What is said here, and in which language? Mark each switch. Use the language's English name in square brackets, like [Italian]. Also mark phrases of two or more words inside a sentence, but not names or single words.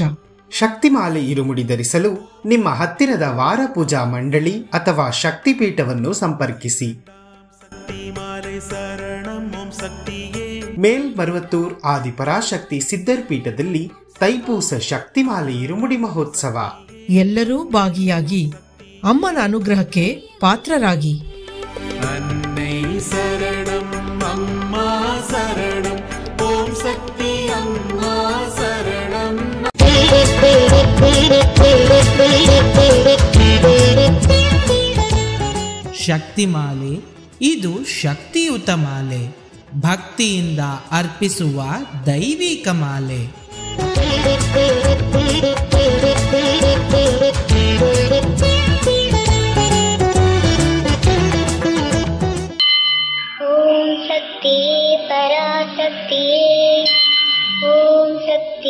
[Kannada] ಶಕ್ತಿಮಾಲೆ ಇರುಮುಡಿ ಧರಿಸಲು ನಿಮ್ಮ ಹತ್ತಿರದ ವಾರ ಪೂಜಾ ಮಂಡಳಿ ಅಥವಾ ಶಕ್ತಿಪೀಠವನ್ನು ಸಂಪರ್ಕಿಸಿ. ಮೇಲ್ಮರುವತ್ತೂರ್ ಆದಿಪರಾಶಕ್ತಿ ಸಿದ್ಧರ್ ಪೀಠದಲ್ಲಿ ತೈಪೂಸ ಶಕ್ತಿಮಾಲೆ ಇರುಮುಡಿ ಮಹೋತ್ಸವ. ಎಲ್ಲರೂ ಭಾಗಿಯಾಗಿ ಅಮ್ಮನ ಅನುಗ್ರಹಕ್ಕೆ ಪಾತ್ರರಾಗಿ. [Tamil] அன்னை சரணம் அம்மா சரணம் ஓம் சக்தி அம்மா சரணம். [Kannada] ಶಕ್ತಿಮಾಲೆ ಇದು ಶಕ್ತಿಯುತ ಮಾಲೆ, ಭಕ್ತಿಯಿಂದ ಅರ್ಪಿಸುವ ದೈವಿಕ ಮಾಲೆ. [Tamil] ஓம் சக்தி பராசக்தி ஓம் சக்தி